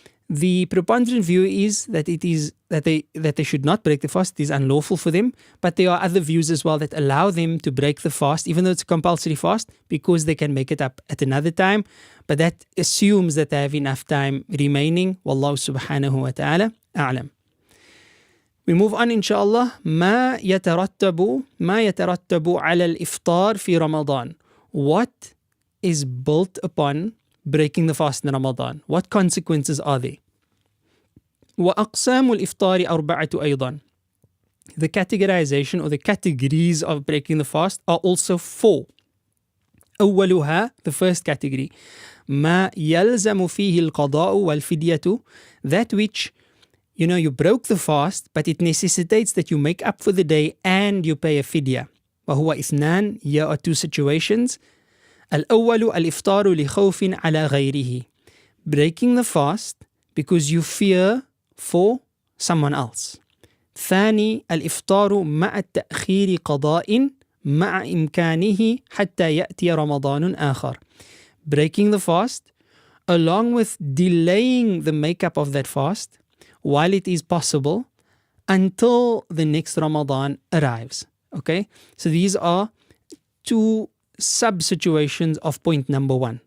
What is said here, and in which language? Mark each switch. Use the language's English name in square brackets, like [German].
[English] The preponderant view is that they should not break the fast. It is unlawful for them. But there are other views as well that allow them to break the fast, even though it's a compulsory fast, because they can make it up at another time. But that assumes that they have enough time remaining. Wallahu subhanahu wa ta'ala a'lam. We move on, inshallah. [Arabic] ما يترتب على الإفطار في رمضان. [English] What is built upon breaking the fast in Ramadan? What consequences are there? [Arabic] وأقسام الإفطار أربعة أيضا. [English] The categorization or the categories of breaking the fast are also 4. [Arabic] أولها, [English] the first category, [Arabic] ما يلزم فيه القضاء والفدية, [English] that which, you broke the fast, but it necessitates that you make up for the day and you pay a fidya. [Arabic] وهو اثنان, [English] here are 2 situations. [Arabic] الأول الإفطار لخوف على غيره. [English] Breaking the fast because you fear for someone else. [Arabic] ثاني الإفطار مع التأخير قضاء مع إمكانه حتى يأتي رمضان آخر. [English] Breaking the fast along with delaying the makeup of that fast while it is possible until the next Ramadan arrives. Okay, so these are 2 sub-situations of point number 1.